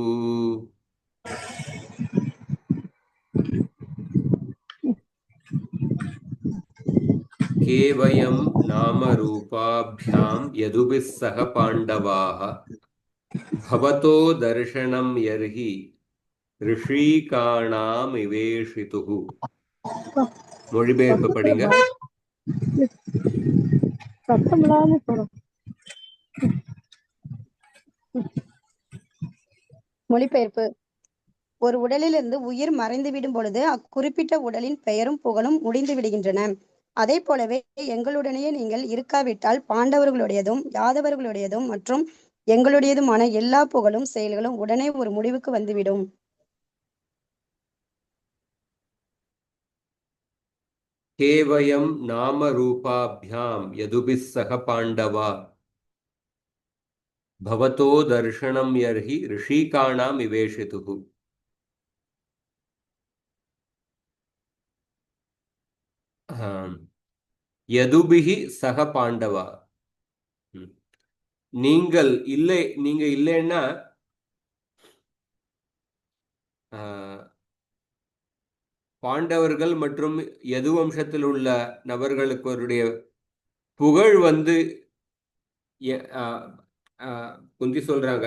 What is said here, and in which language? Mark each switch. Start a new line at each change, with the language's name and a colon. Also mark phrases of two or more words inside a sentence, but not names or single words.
Sanskrit: केवयं नाम रूपाभ्यां यदुभिः सह पाण्डवाः भवतो दर्शनं यर्हि ऋषिकाणामिवेशितुः।
Tamil: மொழிபெயர்ப்பு படிங்க. மொழிபெயர்ப்பு. ஒரு உடலிலிருந்து உயிர் மறைந்துவிடும் பொழுது அக்குறிப்பிட்ட உடலின் பெயரும் புகழும் முடிந்து விடுகின்றன. அதே போலவே எங்களுடனேயே நீங்கள் இருக்காவிட்டால் பாண்டவர்களுடையதும் யாதவர்களுடையதும் மற்றும் எங்களுடையதுமான எல்லா புகழும் செயல்களும் உடனே ஒரு முடிவுக்கு வந்துவிடும்.
Sanskrit: केवयं नाम रूपाभ्यां यदुभिः सह पाण्डवा भवतो दर्शनं यर्हि ऋषिकाणाम् इवेशितुः। यदुभिः सह पाण्डवा.
Tamil: நீங்கள் இல்லைன்னா பாண்டவர்கள் மற்றும் யது வம்சத்தில் உள்ள நபர்களுடைய புகழ் வந்து குந்தி சொல்றாங்க.